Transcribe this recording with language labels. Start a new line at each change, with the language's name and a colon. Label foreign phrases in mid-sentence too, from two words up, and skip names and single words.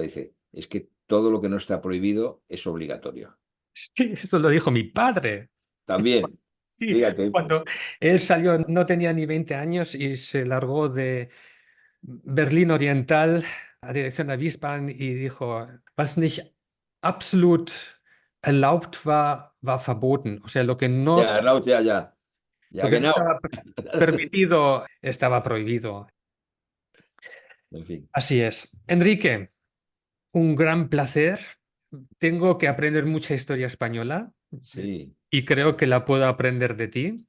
Spanish: Dice, es que todo lo que no está prohibido es obligatorio. Sí, eso lo dijo mi padre. También, Sí, fíjate, cuando pues, él salió, no tenía ni 20 años y se largó de Berlín Oriental a dirección a Wiesbaden y dijo,
German: was nicht absolut erlaubt war, war verboten.
Spanish: O sea, ya, Raúl, ya, ya, lo ya, que no
German: genau.
Spanish: estaba permitido estaba prohibido. En fin, Así es. Enrique, un gran placer. Tengo que aprender mucha historia española sí, y creo que la puedo aprender de ti.